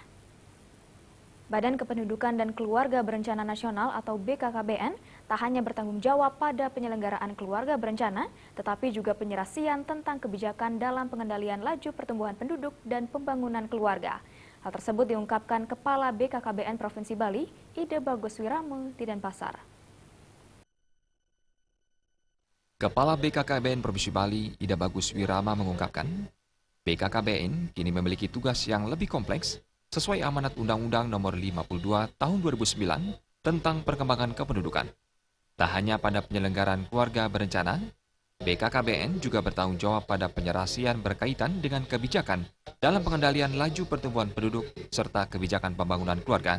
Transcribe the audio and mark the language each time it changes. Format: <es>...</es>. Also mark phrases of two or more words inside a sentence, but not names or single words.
<id>Badan Kependudukan dan Keluarga Berencana Nasional atau BKKBN tak hanya bertanggung jawab pada penyelenggaraan keluarga berencana, tetapi juga penyelesaian tentang kebijakan dalam pengendalian laju pertumbuhan penduduk dan pembangunan keluarga. Hal tersebut diungkapkan Kepala BKKBN Provinsi Bali, Ida Bagus Wirama di Denpasar. Kepala BKKBN Provinsi Bali, Ida Bagus Wirama mengungkapkan, BKKBN kini memiliki tugas yang lebih kompleks sesuai amanat Undang-Undang Nomor 52 Tahun 2009 tentang perkembangan kependudukan. Tak hanya pada penyelenggaraan keluarga berencana, BKKBN juga bertanggung jawab pada penyelesaian berkaitan dengan kebijakan dalam pengendalian laju pertumbuhan penduduk serta kebijakan pembangunan keluarga.</id>